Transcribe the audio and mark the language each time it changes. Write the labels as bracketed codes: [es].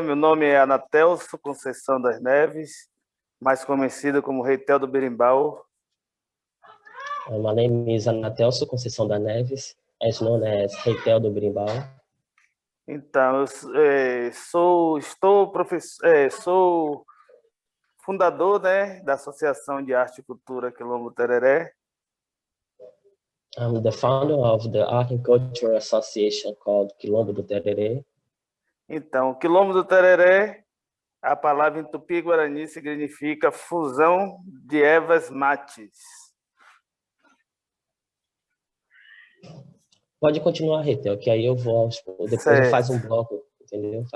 [pt] Meu nome é Anatelso Conceição das Neves, mais conhecido como Reitel do Berimbau. [en] My name is Anatelso Conceição das Neves, as known as Reitel do Berimbau. [pt] Então, sou fundador, né, da Associação de Arte e Cultura Quilombo Tereré. [en] I'm the founder of the Art and Culture Association called Quilombo do Tereré. [pt] Então, Quilombo do Tereré, a palavra em tupi-guarani significa fusão de ervas mates. Pode continuar, Reitel, que aí eu vou, depois eu faço um bloco, entendeu?